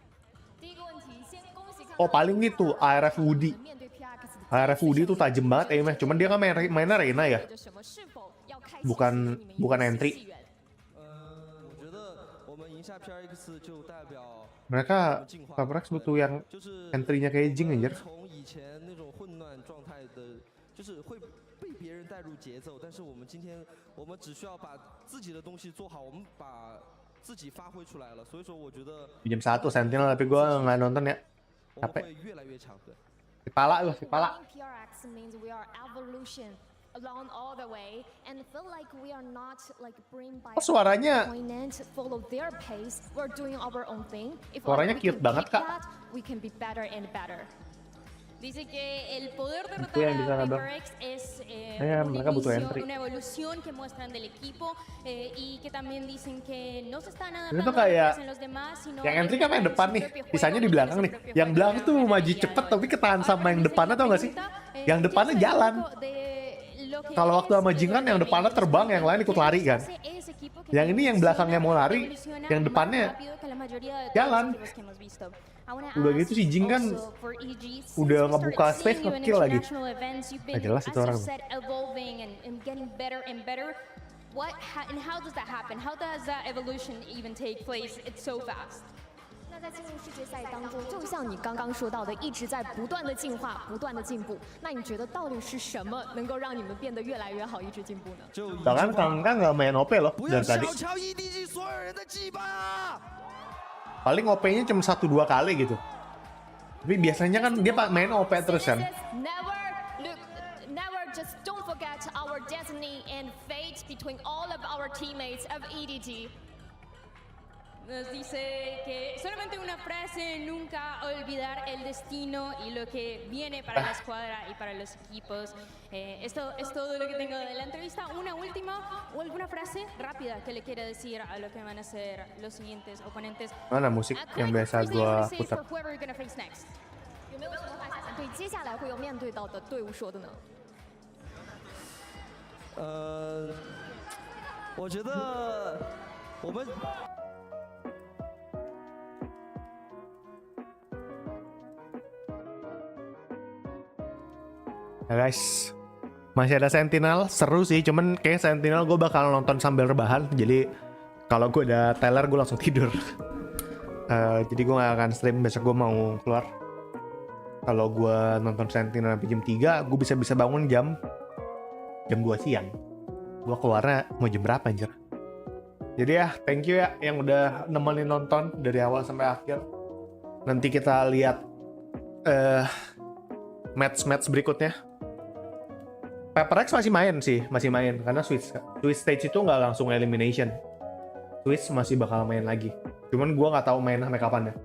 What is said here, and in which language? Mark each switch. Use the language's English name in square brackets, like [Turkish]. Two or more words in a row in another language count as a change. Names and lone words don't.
[Indonesian] Oh paling itu ARF Woody. ARF Woody tuh tajam banget aimnya, cuman dia kan mainnya Reina ya. Bukan entry. Mereka PRX butuh yang entry-nya kayak Jing anjir. [Chinese] 就是会被别人带入节奏，但是我们今天我们只需要把自己的东西做好，我们把自己发挥出来了，所以说我觉得 [Indonesian] Jam 1 Sentinel tapi gue nggak nonton ya. Capek. Kepala loh, kepala. Oh, suaranya cute banget kak. [Spanish] Dice que el poder de [Indonesian] Itu yang di sana dong. Mereka butuh entry. Itu tuh kayak yang entry kan yang depan nih, sisanya di belakang nih. Yang belakang tuh maju cepet tapi ketahan sama yang depannya, tau gak sih? Yang depannya jalan. Kalau waktu sama Jing kan yang depannya terbang, yang lain ikut lari kan. Yang ini yang belakangnya mau lari, yang depannya jalan. Udah gitu si Jing kan udah ngebuka space nge-kill lagi. Gak jelas itu orang. [English] What and how does that happen? How does that evolution even take place? It's so fast. [Chinese] 那在进入世界赛当中，就像你刚刚说到的，一直在不断的进化、不断的进步。那你觉得到底是什么能够让你们变得越来越好，一直进步呢？ [Indonesian] Bahkan Kang nggak main OP loh dari tadi. Paling OP-nya cuma 1-2 kali gitu. Tapi biasanya kan dia main OP terus kan. [English] Never just don't forget our destiny and fate between all of our teammates of EDG. [Spanish] Nos dice que solamente una frase, nunca olvidar el destino y lo que viene para la escuadra y para los equipos. Esto es todo lo que tengo de la entrevista. Una última o alguna frase rápida que le quiera decir a lo que van a ser los siguientes oponentes. [Indonesian] Mana musik yang biasa gua putar? [Chinese] 有没有什么话想对接下来会有面对到的队伍说的呢？我觉得我们。 [Indonesian] Ya guys, masih ada Sentinel, seru sih, cuman kayak Sentinel gue bakal nonton sambil rebahan, jadi kalau gue udah teler gue langsung tidur. Jadi gue gak akan stream, besok gue mau keluar. Kalau gue nonton Sentinel sampai jam 3, gue bisa bangun jam 2 siang. Gue keluarnya mau jam berapa anjir. Jadi ya, [English] thank you [Indonesian] ya yang udah nemenin nonton dari awal sampai akhir. Nanti kita lihat match-match berikutnya. PRX masih main karena [English] Swiss stage [Indonesian] itu nggak langsung elimination. Swiss masih bakal main lagi. Cuman gue nggak tahu main sampai kapan ya.